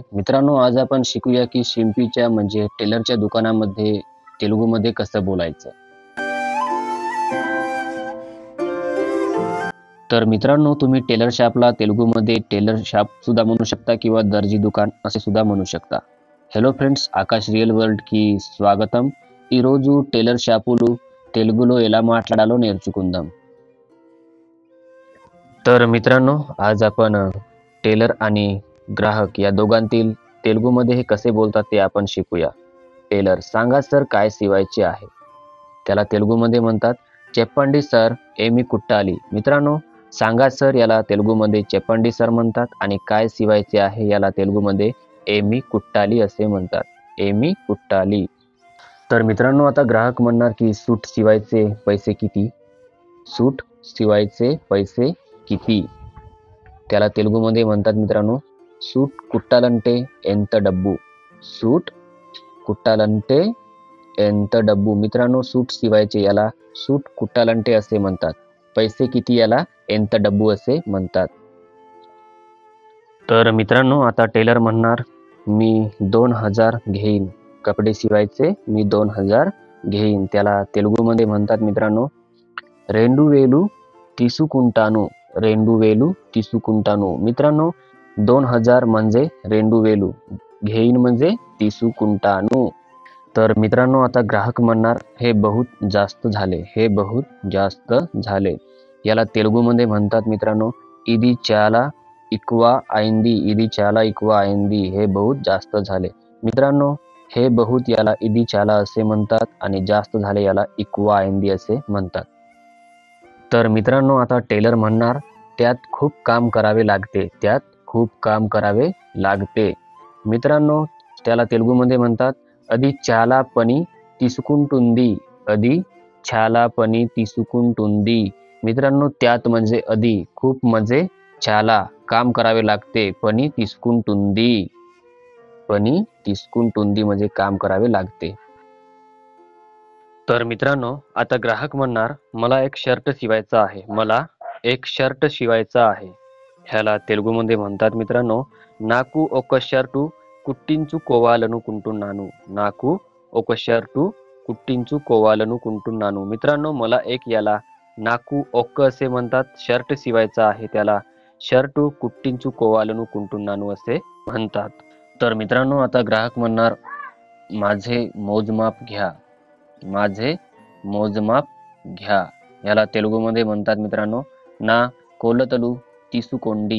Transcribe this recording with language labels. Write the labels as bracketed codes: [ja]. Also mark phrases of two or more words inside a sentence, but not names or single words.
[mr] मित्रांनो, आज आपण शिकूया की शिंपीच्या म्हणजे टेलरच्या दुकानामध्ये तेलुगूमध्ये कसं बोलायचं. तर मित्रांनो, तुम्ही टेलर शॉपला तेलुगूमध्ये टेलर शॉप सुद्धा म्हणू शकता किंवा दर्जी दुकान असे सुद्धा म्हणू शकता. [te] హలో ఫ్రెండ్స్, ఆకాష్ రియల్ వరల్డ్కి స్వాగతం. ఈరోజు టైలర్ షాపులు తెలుగులో ఎలా మాట్లాడాలో నేర్చుకుందాం. [mr] तर मित्रांनो, आज आपण टेलर आणि ग्राहक या दोघांतील तेलुगूमध्ये हे कसे बोलतात ते आपण शिकूया. टेलर: सांगा सर, काय शिवायचे आहे. त्याला तेलुगूमध्ये म्हणतात [te] చెప్పండి सर, ఏమి కుట్టాలి. [mr] मित्रांनो, सांगा सर याला तेलुगूमध्ये [te] చెప్పండి सर [mr] म्हणतात आणि काय शिवायचे आहे याला तेलुगूमध्ये [te] ఏమి కుట్టాలి [mr] असे म्हणतात. [te] ఏమి కుట్టాలి. [mr] तर मित्रांनो, आता ग्राहक म्हणणार की सूट शिवायचे पैसे किती. सूट शिवायचे पैसे किती. त्याला तेलुगूमध्ये म्हणतात मित्रांनो [te] सूट కుట్టాలంటే ఎంత డబ్బు. सूट కుట్టాలంటే ఎంత డబ్బు. [mr] मित्रांनो, सूट शिवायचे याला [te] सूट కుట్టాలంటే [mr] असे म्हणतात. पैसे किती याला [te] ఎంత డబ్బు [mr] असे म्हणतात. तर मित्रांनो, आता टेलर म्हणणार मी 2000 घेईन. कपडे शिवायचे मी 2000 घेईन. त्याला तेलुगूमध्ये म्हणतात मित्रांनो 2000 తీసుకుంటాను. [te] 2000 తీసుకుంటాను. [mr] मित्रांनो, 2000 म्हणजे 2000, घेईन म्हणजे తీసుకుంటాను. तर मित्रांनो, आता ग्राहक म्हणणार हे बहुत जास्त झाले. हे बहुत जास्त झाले. याला तेलुगूमध्ये म्हणतात मित्रांनो [te] ఇది చాలా ఎక్కువ అయింది. ఇది చాలా ఎక్కువ అయింది. [mr] हे बहुत जास्त झाले. मित्रांनो, हे बहुत याला [te] ఇది చాలా [mr] असे म्हणतात आणि जास्त झाले याला [te] ఎక్కువ అయింది [mr] असे म्हणतात. तर मित्रांनो, आता टेलर म्हणणार त्यात खूप काम करावे लागते. त्यात खूप काम करावे लागते. मित्रांनो, त्याला तेलुगूमध्ये म्हणतात [te] అది చాలా పని తీసుకుంటుంది. అది చాలా పని తీసుకుంటుంది. [mr] मित्रांनो, त्यात म्हणजे अधि, खूप म्हणजे చాలా, काम करावे लागते. [te] పని తీసుకుంటుంది. పని తీసుకుంటుంది [mr] म्हणजे काम करावे लागते. तर मित्रांनो, आता ग्राहक म्हणणार मला एक शर्ट शिवायचा आहे. मला एक शर्ट शिवायचा आहे. ह्याला तेलुगूमध्ये म्हणतात मित्रांनो [te] నాకు ఒక షర్టు కుట్టించుకోవాలనుకుంటున్నాను. నాకు ఒక షర్టు కుట్టించుకోవాలనుకుంటున్నాను. [mr] मित्रांनो, मला एक याला [te] నాకు ఒక్క [mr] असे म्हणतात. शर्ट शिवायचा आहे त्याला [te] షర్టు కుట్టించుకోవాలనుకుంటున్నాను [mr] असे म्हणतात. तर मित्रांनो, आता ग्राहक म्हणणार माझे मोजमाप घ्या. माझे मोजमाप घ्या. याला तेलुगूमध्ये म्हणतात मित्रांनो [te] నా కొలతలు తీసుకోండి.